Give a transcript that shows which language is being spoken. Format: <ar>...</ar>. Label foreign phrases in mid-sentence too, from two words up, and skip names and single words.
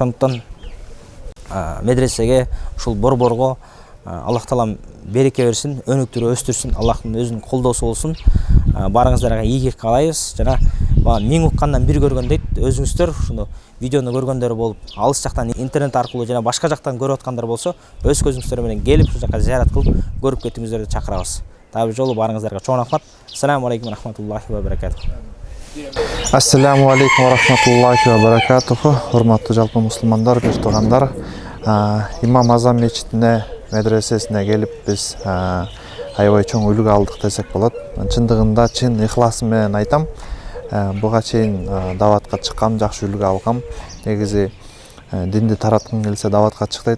<ky>Ошондуктан медресеге, ушул борборго Аллах таалам береке берсин, өнүктүрүп өстүрсүн, Аллахтын өзүнүн колдоосу болсун. Баарыңыздарга ийгилик каалайбыз. Жана 1000 уккандан 1 көргөн дейт. Өзүңүздөр ушуну видеону көргөндөр болуп, алыс жактан интернет аркылуу жана башка жактан көрүп аткандар болсо, өз көзүңүздөр менен келип ушул жака зыярат кылып көрүп кетиңиздерди чакырабыз. Дагы бир жолу баарыңыздарга чоң рахмат.</ky> <ar>السلام عليكم رحمة الله وبركاته. السلام عليكم ورحمة الله وبركاته.</ar> <ky>Урматтуу жалпы мусулмандар, бир туугандар, Имам Азам мечитине, медресесине келип биз аябай чоң үлгү алдык десек болот. Чындыгында чын ыхласым менен айтам. Буга чейин дааватка чыккам, жакшы үлгү алгам. Негизи динди тараткым келсе дааватка чык дейт.</ky>